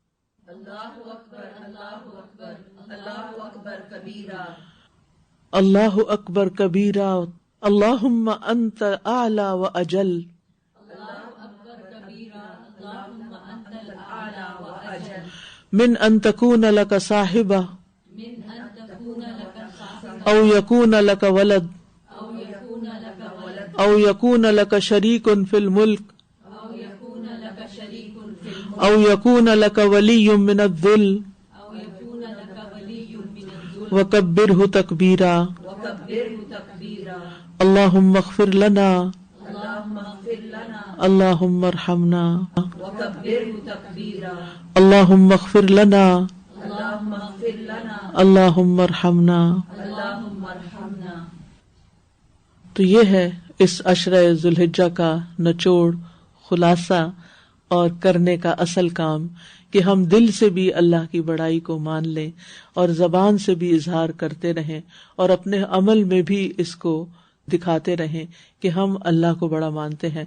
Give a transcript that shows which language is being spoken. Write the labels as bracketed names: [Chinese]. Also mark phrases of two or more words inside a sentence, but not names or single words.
[Arabic] اللہ اکبر کبیرہ، اللہم انت اعلی و اجل، من ان تکون لک صاحبہ او یکون لک ولد او یکون لک شریک فی الملک او یکون لک ولی من الذل وکبرہ تکبیرا، اللہم اغفر لنا، اللہم ارحمنا، اللہم اغفر لنا، اللہم ارحمنا۔ [Urdu] تو یہ ہے اس عشرہ ذوالحجہ کا نچوڑ، خلاصہ اور کرنے کا اصل کام کہ ہم دل سے بھی اللہ کی بڑائی کو مان لیں اور زبان سے بھی اظہار کرتے رہیں اور اپنے عمل میں بھی اس کو دکھاتے رہیں کہ ہم اللہ کو بڑا مانتے ہیں.